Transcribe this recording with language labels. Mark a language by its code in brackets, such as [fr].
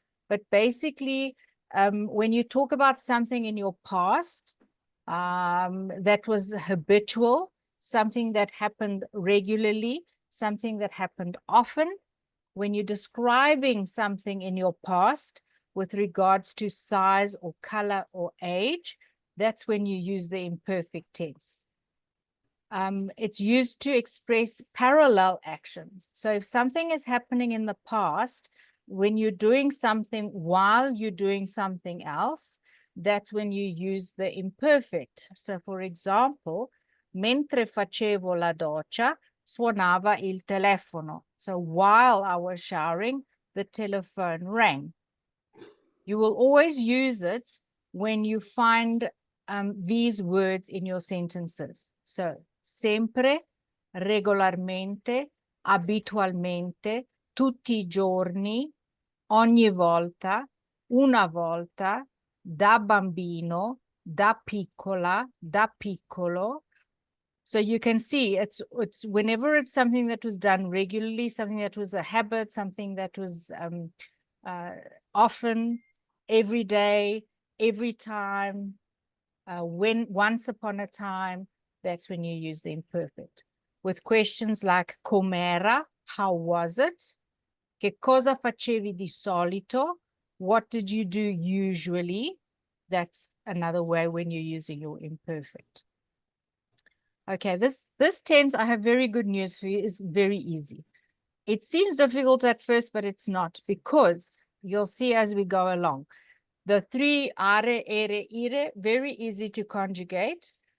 [en] But basically, when you talk about something in your past that was habitual, something that happened regularly, something that happened often, when you're describing something in your past with regards to size or color or age, that's when you use the imperfect tense. It's used to express parallel actions. So if something is happening in the past, when you're doing something while you're doing something else, that's when you use the imperfect. So for example, [it] mentre facevo la doccia, suonava il telefono. [en] So while I was showering, the telephone rang. You will always use it when you find these words in your sentences. So, [it] sempre, regolarmente, abitualmente, tutti I giorni, ogni volta, una volta, da bambino, da piccola, da piccolo. [en] So you can see it's whenever it's something that was done regularly, something that was a habit, something that was often, every day, every time, when once upon a time, that's when you use the imperfect. With questions like com'era, how was it? [it] Che cosa facevi di solito? [en] What did you do usually? That's another way when you're using your imperfect. Okay, this tense, I have very good news for you, is very easy. It seems difficult at first, but it's not, because you'll see as we go along. The three are, ere, ire, very easy to conjugate.